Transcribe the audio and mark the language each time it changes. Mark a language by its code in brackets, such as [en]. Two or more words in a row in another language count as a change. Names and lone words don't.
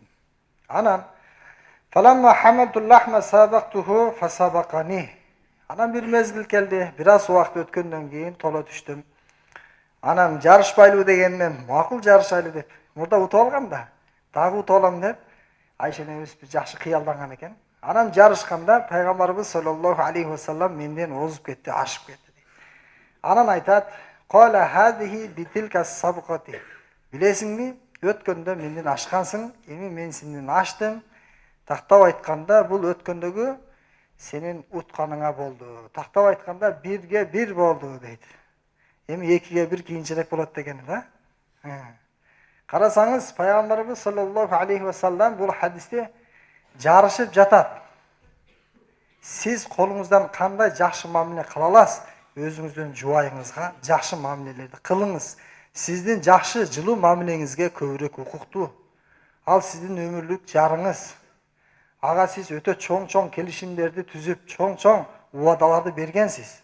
[ar] Анан فلما حملت اللحم سابقته فسبقني. [ky] Анан бир мезгил келди, бир аз убакыт өткөндөн кийин толо түштүм. Анан жарышпайлы дегенмен, макул жарышайлы деп, мурда утуп алгам да, дагы утуп алам деп, Айша небис бир жакшы кыялданган экен. Анан жарышканда пайгамбарыбыз [ar] صلى الله عليه وسلم [ky] менден озуп кетти, ашып кетти. Анан айтат: [ar] "قال هذه بتلك السبقة." [ky] Билесиңби, өткөндө менден ашкансың, эми мен сенден аштым. Тактап айтканда бул өткөндөгү сенин утканыңа болду. Тактап айтканда бирге бир болду дейт. Эми экиге бир кийинчерээк болот деген да. Карасаңыз, пайгамбарыбыз [ar] صلى الله عليه وسلم [ky] бул хадисте жарышып жатат. Сиз колуңуздан кандай жакшы мамиле кыла аласыз? Өзүңүздүн жубайыңызга жакшы мамилелерди кылыңыз. Сиздин жакшы жылуу мамилеңизге көбүрөөк укуктуу. Ал сиздин өмүрлүк жарыңыз. Ага сиз өтө чоң келишимдерди түзүп, чоң убадаларды бергенсиз.